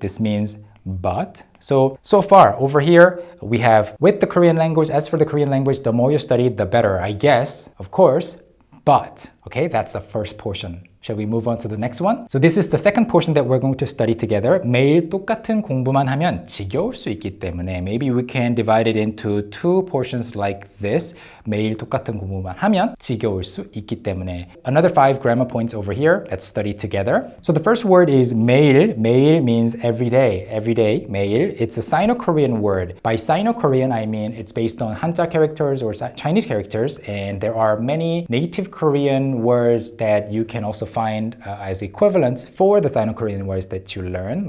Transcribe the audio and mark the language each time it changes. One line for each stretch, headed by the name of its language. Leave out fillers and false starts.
English: This means but. So far over here, we have with the Korean language, as for the Korean language, the more you study, the better, I guess, of course, but. Okay, that's the first portion. Shall we move on to the next one? So this is the second portion that we're going to study together.
Korean: 매일 똑같은 공부만 하면 지겨울 수 있기 때문에
English: maybe we can divide it into two portions like this.
Korean: 매일 똑같은 공부만 하면 지겨울 수 있기 때문에.
English: Another 5 grammar points over here. Let's study together. So the first word is 매일. 매일 means every day. Every day, 매일. It's a Sino-Korean word. By Sino-Korean, I mean it's based on Hanja characters or Chinese characters, and there are many native Korean words that you can also find as equivalents for the Sino-Korean words that you learn.